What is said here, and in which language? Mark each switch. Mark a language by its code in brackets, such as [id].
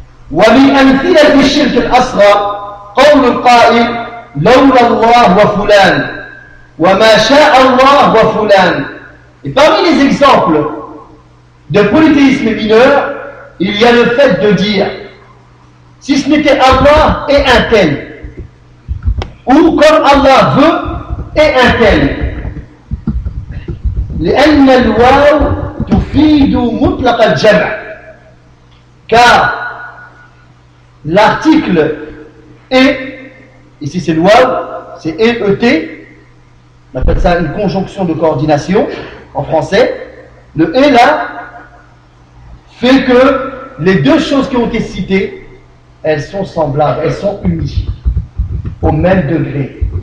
[ar] ومن أمثلة الشرك الأصغر قول القائل لولا الله وفلان وما شاء الله وفلان. [fr] Et parmi les exemples de polythéisme mineur, il y a le fait de dire si ce n'était Allah et un tel. Ou comme Allah veut et un tel. [ar] لأن الواو تفيد مطلق الجمع. [fr] Car l'article et, ici c'est le waou, c'est et, On appelle ça une conjonction de coordination en français. Le « et là » fait que les deux choses qui ont été citées, elles sont semblables, elles sont unies au même degré.